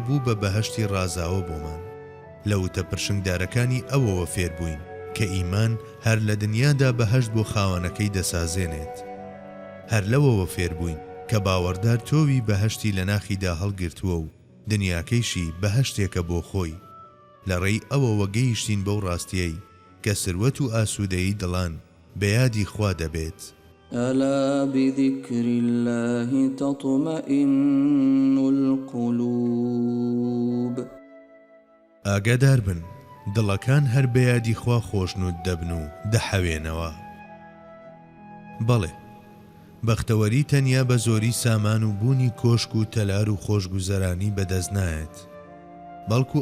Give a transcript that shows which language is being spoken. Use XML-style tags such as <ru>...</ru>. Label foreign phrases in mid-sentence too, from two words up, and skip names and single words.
<ckb>بوو بە بەهەشتی ڕازاوە بۆمان لە وتە پرشنگدارەکانی ئەوەوە فێر بووین کە ئیمان هەر لە دنیادا بەهەشت بۆ خاوەنەکەی دەسازێنێت هەر لەوەوە فێر بووین کە باوەڕدار تۆوی بەهەشتی لە ناخیدا هەڵگرتووە و دنیاکەیشی بەهەشتێکە بۆ خۆی لە ڕێی ئەوەوە گەیشتین بەو ڕاستیەی کە سروەت و ئاسوودەیی دڵان بەیادی خوا دەبێت</ckb> <ar>ألا بذكر الله تطمئن القلوب</ar> <ckb>ئاگادار بن دڵەکان هەر بەیادی خوا خۆشنود دەبن و دەحەوێنەوە بەڵێ بەختەوەری تەنیا بە زۆری سامان و بوونی کۆشک و تەلار و خۆشگوزەرانی بەدەست نایەت بەڵکو</ckb>